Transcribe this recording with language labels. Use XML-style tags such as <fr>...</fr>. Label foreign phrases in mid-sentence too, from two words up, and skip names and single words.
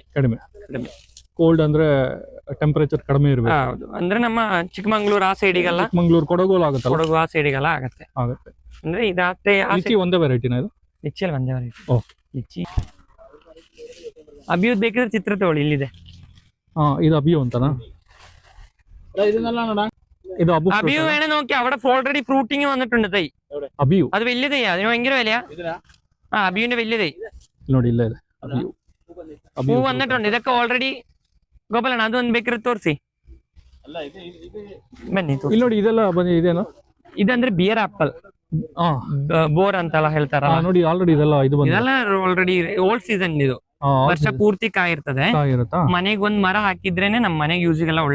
<kn>ಕೋಲ್ಡ್ ಅಂದ್ರೆ ಟೆಂಪರೇಚರ್ ಕಡಿಮೆ ಇರಬೇಕು. ಹೌದು, ಅಂದ್ರೆ ನಮ್ಮ ಚಿಕ್ಕಮಂಗ್ಳೂರ್ ಆ ಸೈಡಿಗೆಲ್ಲ, ಚಿಕ್ಕಮಂಗ್ಳೂರ್ ಕೊಡಗು ಆಗುತ್ತೆ. ಕೊಡಗು ಆ ಸೈಡಿಗೆಲ್ಲ ಆಗುತ್ತೆ. ಅಂದ್ರೆ ಇದಾಗ್ತೇ ಒಂದೇ ವೆರೈಟಿನ ಇದು? ಲಿಚ್ಚಿಯಲ್ಲಿ ಒಂದೇ ವೆರೈಟಿ. ಲಿಚ್ಚಿ ಅಭಿಯುದ್ ಬೇಕಿದ್ರೆ ಚಿತ್ರ ತಗೊಳ್ಳಿ, ಇಲ್ಲಿದೆ.</kn> <ml>ഇത് അബിയോ ಅಂತನಾ? ഇത് അബിയു വേണേ നോക്കി, അവിടെ</ml> <en>already fruiting</en> <ml>വന്നിട്ടുണ്ട് തൈ. അബിയു അത് വലിയ തൈ, അതിന് ഭയങ്കര വിലയാ. അബിയുവിന്റെ വലിയ തൈ</ml> <kn>ನೋಡಿ ಇಲ್ಲ ಇದೆ.</kn> <ml>അബിയു പൂ വന്നിട്ടുണ്ട്. ഇതൊക്കെ ഓൾറെഡി ഗോപാലಣ್ಣ</ml> <kn>ಅದೊಂದು ಬೇಕಿದ್ರೆ ತೋರಿಸಿ. ಬನ್ನಿ ಇಲ್ಲಿ ನೋಡಿ, ಇದೆಲ್ಲ ಬನ್ನಿ. ಇದೇನೋ ಇದಂದ್ರೆ ಬಿಯರ್ ಆಪಲ್, ಬೋರ್ ಅಂತೆಲ್ಲ ಹೇಳ್ತಾರ ನೋಡಿ. ಆಲ್ರೆಡಿ ಇದೆಲ್ಲ ಇದೆಲ್ಲ</kn> <en>already old season.</en> <kn>ಇದು ವರ್ಷ ಪೂರ್ತಿ ಕಾಯಿರ್ತದೆ. ಮನೆಗೆ ಒಂದ್ ಮರ ಹಾಕಿದ್ರೇನೆ ನಮ್ ಮನೆಗೆ ಯೂಸಿಗೆಲ್ಲ ಒಳ್ಳೆ</kn>